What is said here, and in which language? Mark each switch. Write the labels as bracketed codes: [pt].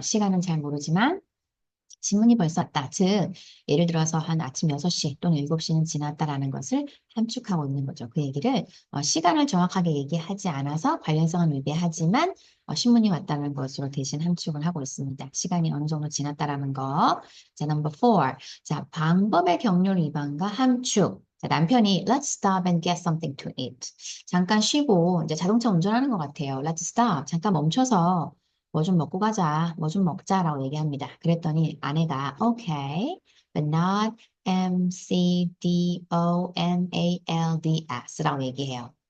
[ko] 시간은 잘 모르지만 신문이 벌써 왔다. 즉, 예를 들어서 한 아침 6시 또는 7시는 지났다라는 것을 함축하고 있는 거죠. 그 얘기를 시간을 정확하게 얘기하지 않아서 관련성은 위배하지만 신문이 왔다는 것으로 대신 함축을 하고 있습니다. 시간이 어느 정도 지났다라는 거. [en] 자, number four. [ko] 자, 방법의 경륜 위반과 함축. 자, 남편이 [en] let's stop and get something to eat. [ko] 잠깐 쉬고 이제 자동차 운전하는 것 같아요. [en] Let's stop. [ko] 잠깐 멈춰서 뭐 좀 먹고 가자, 뭐 좀 먹자라고 얘기합니다. 그랬더니 아내가 [en] okay, but not McDonald's [ko] 라고 얘기해요.